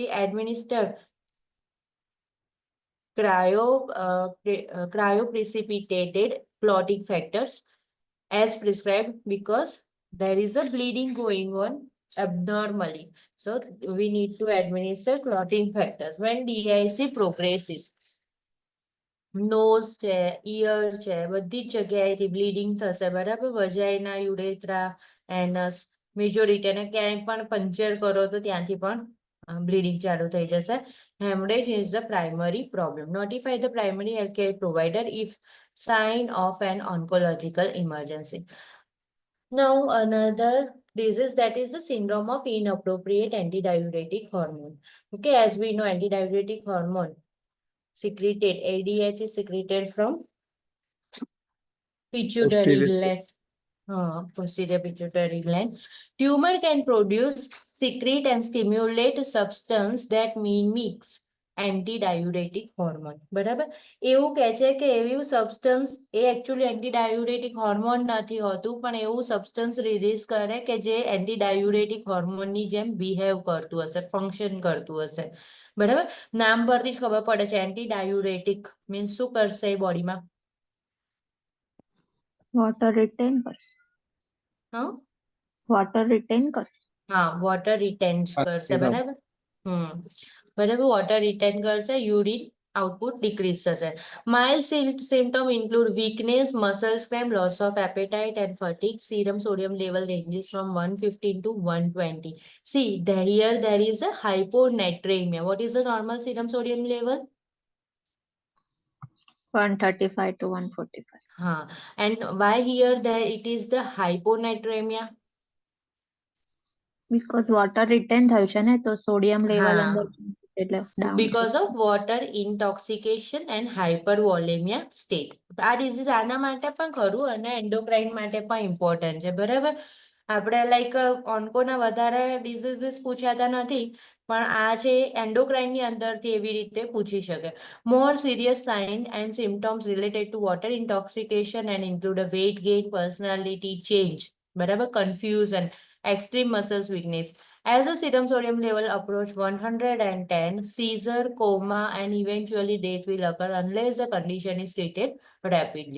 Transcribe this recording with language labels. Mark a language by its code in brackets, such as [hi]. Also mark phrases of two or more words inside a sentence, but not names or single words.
[en] Administer cryoprecipitated clotting factors as prescribed because there is a bleeding going on abnormally. So we need to administer clotting factors. When DIC progresses, [gu] નોઝ છે, ઇયર છે, બધી જ જગ્યાએથી બ્લીડિંગ થશે, બરાબર? વજાઇના, યુરેથ્રા, એનસ, મેજોરિટી, અને ક્યાંય પણ પંચર કરો તો ત્યાંથી પણ બ્લીડિંગ ચાલુ થઈ જશે. [en] hemorrhage is the primary problem. notify the primary health care provider if sign of an oncological emergency. Now, another disease, that is the syndrome of inappropriate antidiuretic hormone. Okay, as we know, antidiuretic hormone secreted, ADH is secreted from pituitary Posterior. gland. Posterior pituitary gland. Tumor can produce, secrete and stimulate substance that mimics antidiuretic hormone. [gu] બરાબર? એવું કહે છે કે એવું સબસ્ટન્સ, એ એકચ્યુઅલી [en] antidiuretic hormone [gu] નથી હોતું, પણ એવું સબસ્ટન્સ રિલીઝ કરે કે જે એન્ટીડાયુરેટિક હોર્મોનની જેમ બિહેવ કરતું હશે, ફંક્શન કરતું હશે. બરાબર? નામ પરથી જ ખબર પડે છે. [en] antidiuretic means [gu] શું કરશે બોડીમાં? [en] Water retain [gu] કરશે. હા, [en] Water retain [gu] કરશે. હા, [en] water retain [gu] કરશે. બરાબર? બરાબર, [en] water retain [gu] કરશે. [en] urine output [gu] decrease થશે. [en] Mild symptom include weakness, muscle cramp, loss of appetite and fatigue. Serum sodium level ranges from 115 to 120. See, here there is a hyponatremia. What is the normal serum sodium level? 135 to 145. And why here there it is the hyponatremia? Because water retain [gu] થયું છે ને, તો [en] sodium level [gu] અંદર એટલે down [en] Because of water intoxication and hypervolemia state. [gu] આ ડિઝીઝ આના માટે પણ ખરું અને એન્ડોક્રાઇન માટે પણ ઇમ્પોર્ટન્ટ છે. બરાબર? આપણે લાઈક ઓન્કોના વધારે ડિઝીઝીસ પૂછાતા નથી, પણ આ છે એન્ડોક્રાઇનની અંદરથી એવી રીતે પૂછી શકે. [en] More serious signs and symptoms related to water intoxication and include a weight gain, personality change, બરાબર? Confusion, extreme muscles weakness. As the serum sodium level approach 110, seizure, coma, and eventually death will occur unless the condition is treated rapidly.